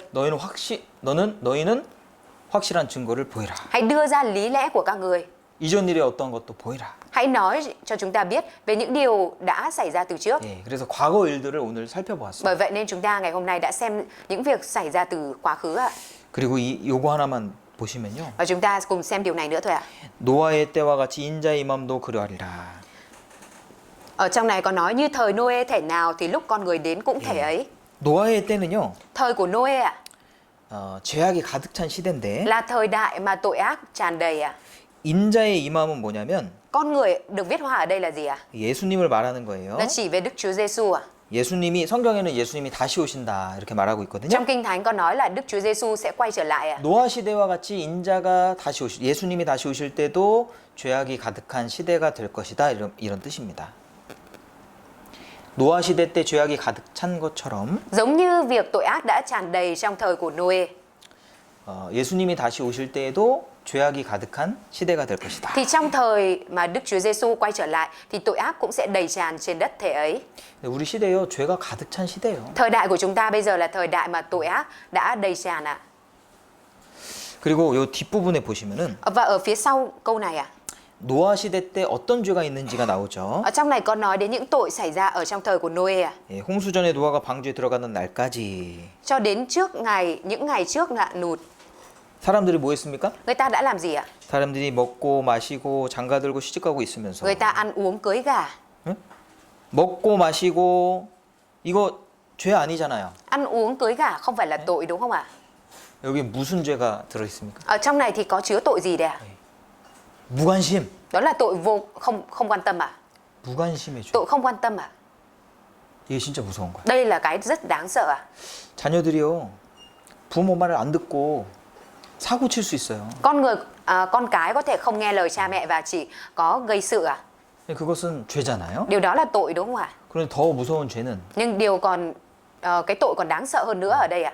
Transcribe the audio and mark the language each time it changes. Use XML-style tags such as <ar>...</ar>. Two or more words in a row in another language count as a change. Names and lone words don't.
<ko>너희는 확실한 증거를 보이라.</ko> <vi>Hãy đưa ra lý lẽ của các ngươi.</vi> <ko>이전 일에 어떤 것도 보이라.</ko> <vi>Hãy nói cho chúng ta biết về những điều đã xảy ra từ trước.</vi> <ko>예, 그래서 과거 일들을 오늘 살펴보았습니다.</ko> <vi>Bởi vậy nên chúng ta ngày hôm nay đã xem những việc xảy ra từ quá khứ ạ.</vi> <ko>그리고 요거 하나만 보시면요.</ko> <vi>Và chúng ta cùng xem điều này nữa thôi ạ.</vi> <ko>노아의 때와 같이 인자의 임함도 그러하리라.</ko> <vi>Ở trong này có nói như thời Noe thể nào thì lúc con người đến cũng thể ấy.</vi> <ko>노아의 때는요.</ko> <vi>Thời của Noe ạ,</vi> <ko>죄악이 가득 찬 시대인데</ko> <vi>là thời đại mà tội ác tràn đầy ạ.</vi> <ko>인자의 임함은 뭐냐면</ko> <vi>Con người được viết hoa ở đây là gì ạ?</vi> <ko>예수님을 말하는 거예요.</ko> <vi>Là chỉ về Đức Chúa Giêsu ạ.</vi> <ko>예수님이 성경에는 예수님이 다시 오신다 이렇게 말하고 있거든요.</ko> <vi>Trong Kinh Thánh có nói là Đức Chúa Giêsu sẽ quay trở lại ạ.</vi> <ko>노아 시대와 같이 인자가 예수님이 다시 오실 때도 죄악이 가득한 시대가 될 것이다 이런 뜻입니다. 노아 시대 때 죄악이 가득 찬 것처럼</ko> <vi>Giống như việc tội ác đã tràn đầy trong thời của Noe,</vi> <ko>예수님이 다시 오실 때에도 죄악이 가득한 시대가 될 것이다.</ko> <vi>thì trong thời mà Đức Chúa Giêsu quay trở lại thì tội ác cũng sẽ đầy tràn trên đất thể ấy.</vi> <ko>우리 시대요 죄가 가득 찬 시대예요.</ko> <vi>Thời đại của chúng ta bây giờ là thời đại mà tội ác đã đầy tràn ạ.</vi> <ko>그리고 요 뒷부분에 보시면은</ko> <vi>Và ở phía sau câu này ạ,</vi> <ko>노아 시대 때 어떤 죄가 있는지가 나오죠.</ko> <vi>Ở trong này có nói đến những tội xảy ra ở trong thời của Noe à?</vi> <ko>예, 홍수전에 노아가 방주에 들어가는 날까지</ko> <vi>Cho đến trước những ngày trước nạn nụt,</vi> <ko>사람들이 뭐 했습니까?</ko> <vi>người ta đã làm gì ạ?</vi> <ko>사람들이 먹고 마시고 장가들고 시집가고 있으면서</ko> <vi>Người ta ăn uống cưới gà.</vi> <ko>먹고 마시고 이거 죄 아니잖아요.</ko> <vi>Ăn uống cưới gà không phải là tội đúng không ạ?</vi> <ko>여기 무슨 죄가 들어 있습니까?</ko> <vi>Ở trong này thì có chứa tội gì đấy ạ?</vi> <ko>무관심.</ko> <vi>Đó là tội không quan tâm à?</vi> <ko>무관심의 죄.</ko> <vi>Tội không quan tâm à?</vi> <ko>이게 진짜 무서운 거야.</ko> <vi>Đây là cái rất đáng sợ à?</vi> <ko>자녀들이요. 부모 말을 안 듣고 사고 칠 수 있어요.</ko> <vi>Con cái có thể không nghe lời cha mẹ và chỉ có gây sự à?</vi> <ko>그것은 죄잖아요.</ko> <vi>Điều đó là tội đúng không ạ?</vi> <ko>그런데 더 무서운 죄는</ko> <vi>Nhưng cái tội còn đáng sợ hơn nữa ở đây ạ.</vi>